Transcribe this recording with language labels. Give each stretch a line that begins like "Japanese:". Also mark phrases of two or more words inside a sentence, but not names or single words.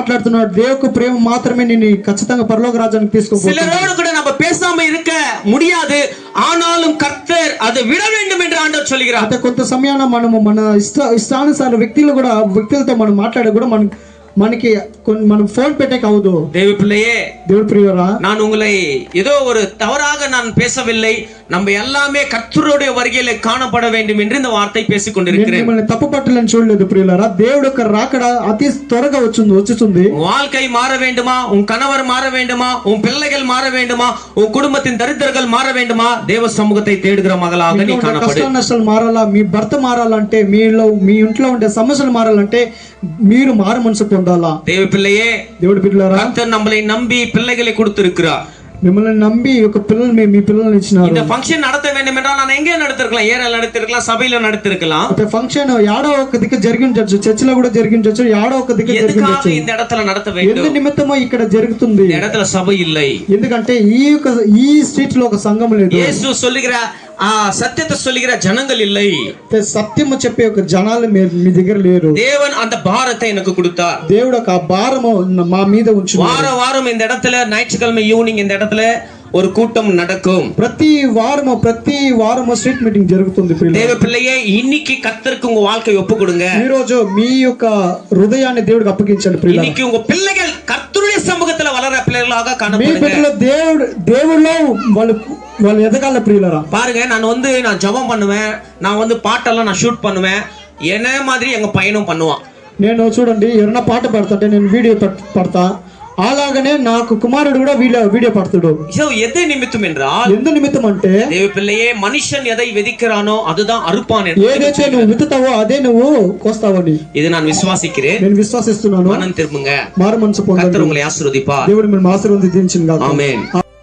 Telugu: మాట్లాడుతున్నాడు, దేవుని ప్రేమ మాత్రమే నిన్ను ఖచ్చితంగా పరలోక రాజ్యానికి తీసుకుపోతుంది.
Tamil: சிலரோடு கூட நம்ம பேசாம இருக்க முடியாது, ஆனாலும் கர்த்தர் அதை விட வேண்டும் என்று ஆண்டவர் சொல்கிறார்.
Telugu: అంటే కొంత సమయాన మనము మన ఇష్టానుసార వ్యక్తులతో మనం మాట్లాడే కూడా మనకి మనం ఫోన్ పెట్టే కావదు.
Tamil: தேவ பிள்ளையே,
Telugu: దేవుడి ప్రియురా,
Tamil: நான் உங்களை ஏதோ ஒரு தவறாக நான் பேசவில்லை. நம்ம எல்லாமே கர்த்தருடைய வருகையிலே காணப்பட வேண்டும் என்று இந்த வார்த்தை பேசிக் கொண்டிருக்கிறேன்.
Telugu: మిమ్మల్ని తప్పు పట్టాలని చూడలేదు ప్రియులారా. దేవుడు యొక్క రాకడ అతి త్వరగా వచ్చుతుంది.
Tamil: வாழ்க்கை மாற வேண்டுமா, உன் கணவர் மாற வேண்டுமா, உன் பிள்ளைகள் மாற வேண்டுமா, உன் குடும்பத்தின் தரித்திரர்கள் மாற வேண்டுமா, தேவ சமூகத்தை தேடுகிற மகளாக நீ காணப்படு.
Telugu: కష్ట నష్టాలు మారాలా, మీ భర్త మారాలంటే, మీ ఇంట్లో ఉండే సమస్యలు మారాలంటే మీరు మారు మనసు పొందాలా.
Tamil: தேவ பிள்ளையே,
Telugu: దేవుడి పిల్లలారా,
Tamil: கர்த்தர் நம்மளை நம்பி பிள்ளைகளை கொடுத்திருக்கிறார்.
Telugu: మిమ్మల్ని నమ్మి ఒక పిల్లల్ని మీ పిల్లల్ని ఇచ్చినారు.
Tamil: இந்த ஃபங்க்ஷன் நடத்த வேண்டும் என்றால் நான் எங்கே நடத்திருக்கலாம், ஏரியால நடத்திருக்கலாம், சபையில நடத்திருக்கலாம்.
Telugu: అంటే ఫంక్షన్ యాడో ఒక దిక్కు జరిగించొచ్చు, చర్చిలో కూడా జరిగించొచ్చు, యాడో ఒక దిక్కు జరిగించొచ్చు.
Tamil: இந்த இடத்துல நடத்த வேண்டும்.
Telugu: ఎందు నిమిత్తమో ఇక్కడ జరుగుతుంది.
Tamil: இந்த இடத்துல சபை இல்லை.
Telugu: ఎందుకంటే ఈ స్ట్రీట్ లో ఒక సంఘం లేదు.
Tamil: యేసు சொல்லுகிற సత్యத்தை சொல்லுகிற ஜனங்கள் இல்லை.
Telugu: సత్యము చెప్పే ఒక జనాలు మీ దగ్గర లేరు.
Tamil: தேவன் அந்த பாரத்தை எனக்கு கொடுத்தார்.
Telugu: దేవుడు ఒక భారము మా మీద ఉంచున్నాడు.
Tamil: வாரம் வாரம் இந்த இடத்துல ஞாயிற்றுக்கிழமை ஈவினிங் இந்த இடத்துல ஒரு கூட்டம் நடக்கும்.
Telugu: ప్రతి వారము స్ట్రీట్ మీటింగ్ జరుగుతుంది.
Tamil: தேவ பிள்ளையே, இன்னைக்கு கர்த்தருக்கு உங்க வாழ்க்கையை ஒப்பு கொடுங்க.
Telugu: ఈ రోజు మీ యొక్క హృదయాన్ని దేవుడికి అప్పగించండి.
Tamil: இன்னைக்கு உங்க பிள்ளைகள் கர்த்தருடைய சமூகத்துல வளர பிள்ளைகளாக
Telugu: మీ
Tamil: காணப்படுங்க.
Telugu: బిడ్డలు దేవుడిలో వాళ్ళు ఎదగాల ప్రియులరా.
Tamil: பாருங்க, நான் ஜெபம் பண்ணுவேன், நான் பாட்டெல்லாம் நான் ஷூட் பண்ணுவேன், என்ன மாதிரி எங்க பையனும் பண்ணுவான்.
Telugu: నేను చూడండి, ఎవరైనా పాట పాడుతుంటే నేను వీడియో పడతా, అలాగనే నాకు కుమారుడు కూడా వీడియో పడతాడు.
Tamil: எது நிமித்தம் என்றால்,
Telugu: ఎందు నిమిత్తం అంటే,
Tamil: தேவ பிள்ளையே, மனுஷன் எதை விதைக்கிறானோ அதுதான் அறுப்பான்.
Telugu: ఏదైతే నువ్వు విత్తుతావో అదే నువ్వు కోస్తావని
Tamil: இது நான் விசுவாசிக்கிறேன்.
Telugu: నేను విశ్వాసిస్తున్నాను.
Tamil: மனம் திரும்புங்க.
Telugu: మారు మనసు పొందండి.
Tamil: கர்த்தர் உங்களை ஆசீர்வதிப்பார்.
Telugu: దేవుడు మిమ్మల్ని ఆశీర్వదించును గాక.
Tamil: ஆமென்.